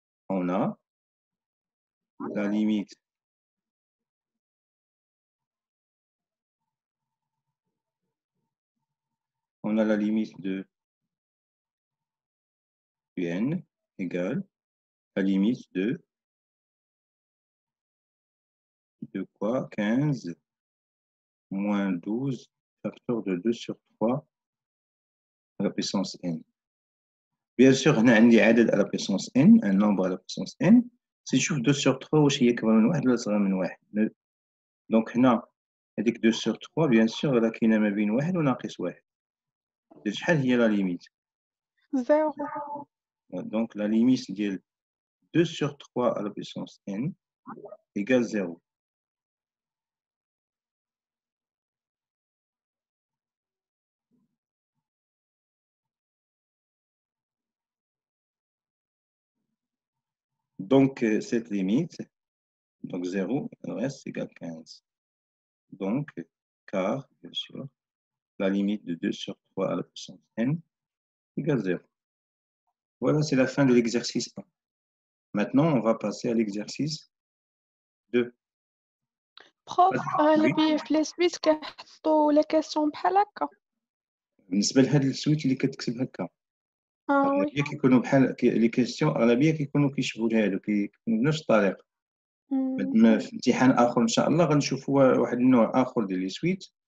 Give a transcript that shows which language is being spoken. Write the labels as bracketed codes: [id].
[fr] On a la limite de un égale la limite de quoi 15 moins 12 facteur de 2 sur 3 à la puissance n. Bien sûr, on a un à la puissance n, un nombre à la puissance n. Si je trouve 2 sur 3, [ar] واش هي أكبر من 1 ولا أصغر من 1. Donc هنا هذيك [fr] 2 sur 3 bien sûr [ar] راه كاينة ما بين 1 وناقص 1. شحال هي la limite? 0. [fr] Donc la limite de 2 sur 3 à la puissance n égale 0. Donc cette limite, donc 0, le reste égale 15. Donc, car, bien sûr, la limite de 2 sur 3 à la puissance n égale 0. Voilà, c'est la fin de l'exercice 1. Maintenant, on va passer à l'exercice 2. [ar] Prof, غالبية في لي سويت كيحطوا لي كيسيون بحال هكا. بالنسبة لهاد السويت اللي كتكتب هكا [fr] وي. [ar] أغلبية كيكونوا بحال لي كيسيون أغلبية كيكونوا كيشبهوا لهادو كيكونوا بنفس الطريقة. في امتحان آخر إن شاء الله غنشوفوا واحد النوع آخر ديال لي سويت